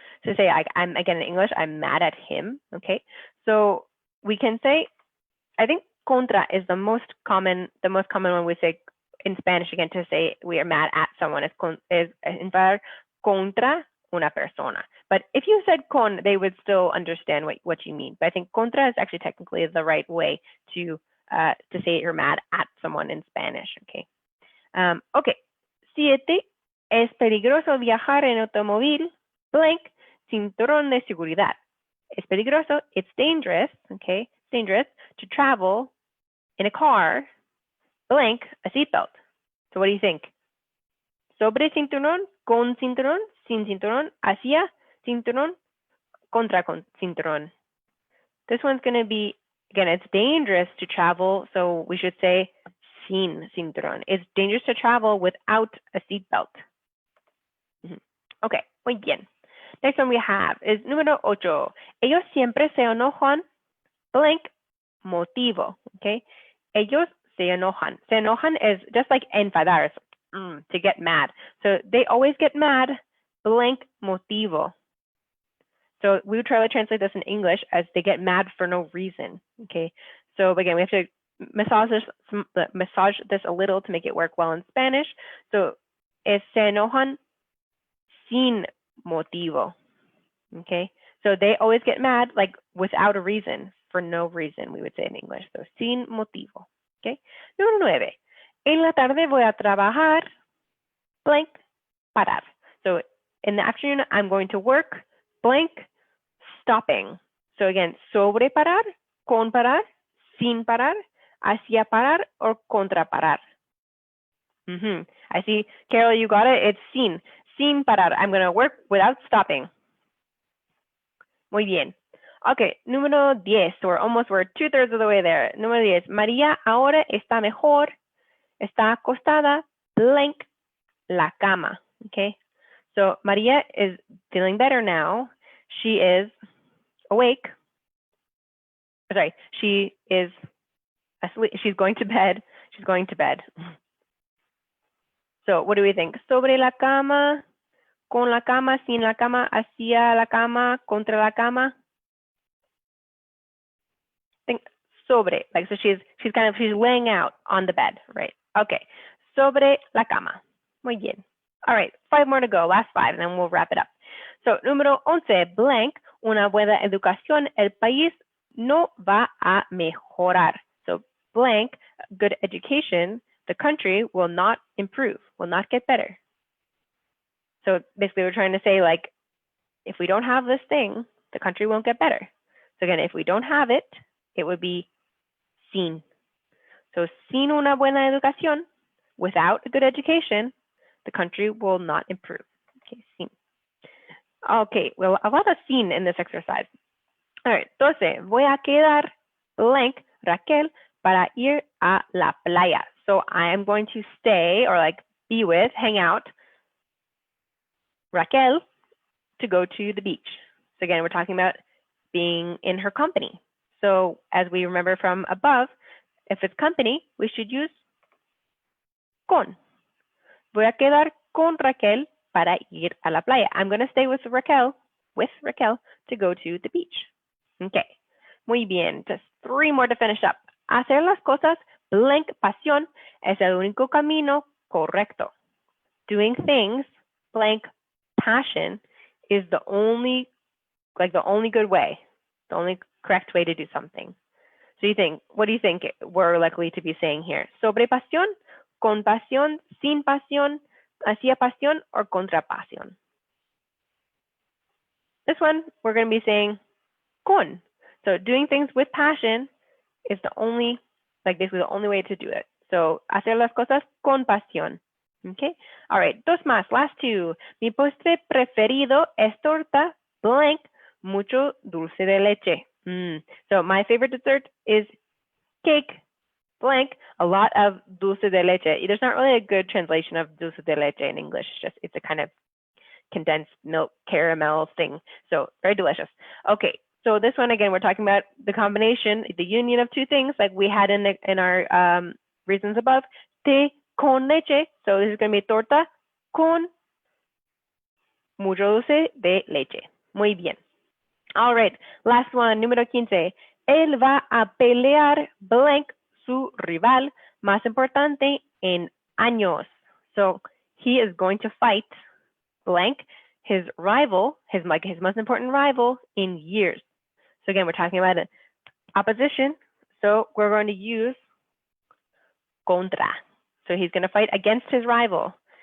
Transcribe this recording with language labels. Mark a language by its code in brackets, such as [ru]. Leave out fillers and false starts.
[en] So say, I'm again in English, I'm mad at him, okay? So we can say, I think contra is the most common one we say in Spanish, again, to say we are mad at someone is [es] enfadar contra una persona. [en] But if you said con, they would still understand what you mean. But I think contra is actually technically the right way to say you're mad at someone in Spanish. Okay. Okay. 7. [es] Es peligroso viajar en automóvil blank cinturón de seguridad. Es peligroso. [en] It's dangerous. Okay. It's dangerous to travel in a car blank a seatbelt. So what do you think? [es] Sobre cinturón, con cinturón, sin cinturón, hacia cinturón, contra con cinturón. [en] This one's going to be, again, it's dangerous to travel, so we should say sin cinturón. It's dangerous to travel without a seatbelt. Okay, [es] muy bien. [en] Next one we have is [es] número 8. Ellos siempre se enojan, blank, motivo. [en] Okay, [es] ellos se enojan. Se enojan [en] is just like enfadar, to get mad. So they always get mad, blank motivo. So we would try to translate this in English as they get mad for no reason. Okay. So again, we have to massage this a little to make it work well in Spanish. So es [es] se enojan sin motivo. [en] Okay. So they always get mad like without a reason, for no reason, we would say in English. So [es] sin motivo. [en] Okay. [es] Número 9. En la tarde voy a trabajar, blank, parar. [en] So in the afternoon, I'm going to work, blank, stopping. [es] So again, sobre parar, con parar, sin parar, hacia parar, or contra parar. [en] I see, Carol, you got it. It's sin parar. I'm going to work without stopping. [es] Muy bien. [en] Okay, [es] número 10. [en] We're 2/3 of the way there. [es] Número 10. María ahora está mejor. Está acostada, blank, la cama. [en] Okay, so Maria is feeling better now. She is awake. Sorry, she is asleep. She's going to bed. She's going to bed. So what do we think? [es] Sobre la cama, con la cama, sin la cama, hacia la cama, contra la cama. [en] Think sobre, like so she's laying out on the bed, right? Okay, [es] sobre la cama. Muy bien. [en] All right, 5 more to go, last 5, and then we'll wrap it up. [es] So, número 11, blank, una buena educación, el país no va a mejorar. [en] So, blank, good education, the country will not improve, will not get better. So, basically, we're trying to say, like, if we don't have this thing, the country won't get better. So, again, if we don't have it, it would be sin. So, [es] sin una buena educación, [en] without a good education, the country will not improve. Okay, sin. Okay, well, a lot of sin in this exercise. All right, 12. [es] Voy a quedar blank, Raquel, para ir a la playa. [en] So I am going to stay or like be with, hang out, Raquel to go to the beach. So again, we're talking about being in her company. So as we remember from above, if it's company, we should use con. [es] Voy a quedar con Raquel para ir a la playa. [en] I'm going to stay with Raquel to go to the beach. Okay. [es] Muy bien. [en] Just 3 more to finish up. [es] Hacer las cosas, blank, pasión, es el único camino correcto. [en] Doing things, blank, passion, is the only good way, the only correct way to do something. So what do you think we're likely to be saying here? [es] Sobre pasión, con pasión, sin pasión, hacia pasión, or contra pasión? [en] This one, we're going to be saying con. So doing things with passion is the only, like basically the only way to do it. So [es] hacer las cosas con pasión. [en] Okay. All right. [es] Dos más. [en] Last two. [es] Mi postre preferido es torta blank mucho dulce de leche. [en] So my favorite dessert is cake blank a lot of dulce de leche. There's not really a good translation of dulce de leche in English. It's a kind of condensed milk caramel thing. So very delicious. Okay. So this one, again, we're talking about the combination, the union of two things like we had in our reasons above, [es] té con leche. [en] So this is going to be [es] torta con mucho dulce de leche. Muy bien. [en] All right, last one, [es] número 15. Él va a pelear blank su rival más importante en años. [en] So he is going to fight blank his rival, his most important rival in years. So again, we're talking about an opposition. So we're going to use contra. So he's going to fight against his rival.